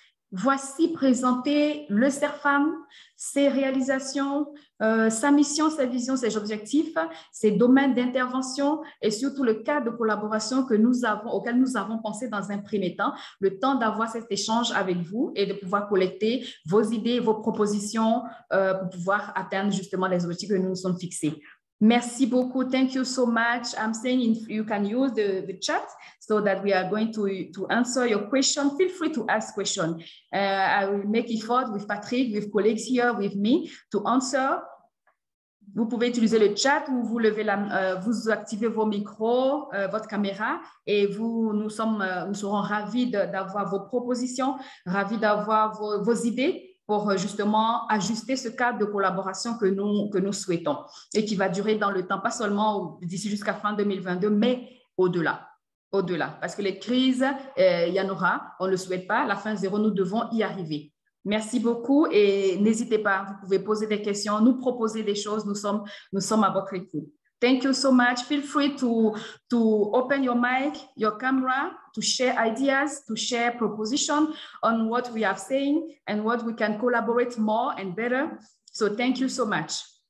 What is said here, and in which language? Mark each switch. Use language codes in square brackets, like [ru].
[fr] Voici présenté le CERFAM, ses réalisations, sa mission, sa vision, ses objectifs, ses domaines d'intervention et surtout le cadre de collaboration auquel nous avons pensé dans un premier temps, le temps d'avoir cet échange avec vous et de pouvoir collecter vos idées, vos propositions pour pouvoir atteindre justement les objectifs que nous nous sommes fixés. Merci beaucoup. [en] Thank you so much. I'm saying you can use the chat so that we are going to answer your question. Feel free to ask questions. I will make effort with Patrick, with colleagues here with me to answer. [fr] Vous pouvez utiliser le chat ou vous activez vos micros, votre caméra et nous serons ravis d'avoir vos propositions, ravis d'avoir vos idées pour justement ajuster ce cadre de collaboration que nous souhaitons et qui va durer dans le temps, pas seulement d'ici jusqu'à fin 2022, mais au-delà. Parce que les crises, il y en aura, on ne le souhaite pas, la fin zéro, nous devons y arriver. Merci beaucoup et n'hésitez pas, vous pouvez poser des questions, nous proposer des choses, nous sommes à votre écoute. [en] Thank you so much. Feel free to open your mic, your camera, to share ideas, to share propositions on what we are saying and what we can collaborate more and better. So thank you so much.